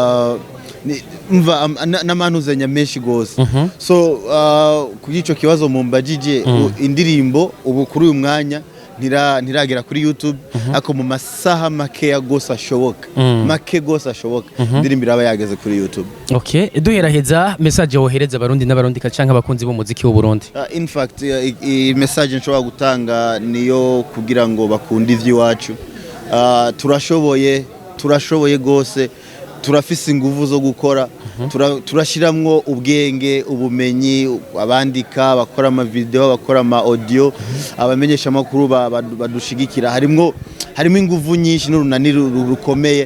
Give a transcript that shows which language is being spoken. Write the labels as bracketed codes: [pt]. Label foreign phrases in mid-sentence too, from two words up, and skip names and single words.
[rn] n'amanuzenya menshi gose so kuri ico kibazo mumbajije indirimbo ubu kuri uyu mwanya ntiragera kuri YouTube ako mu masaha make gose ashoboka indirimbo iraba yageze kuri YouTube. Okay, duheraheza message wohereza abarundi n'abarundi canke abakunzi b'umuziki w'u Burundi? [en] In fact [rn] message nshobora gutanga niyo kugira ngo bakunde ivy'iwacu turashoboye gose turafise inguvu zo gukora turashiramwo ubwenge ubumenyi abandika bakora ama video bakora ama audio abamenyesha makuru badushigikira harimo inguvu nyinshi n'urunani rukomeye.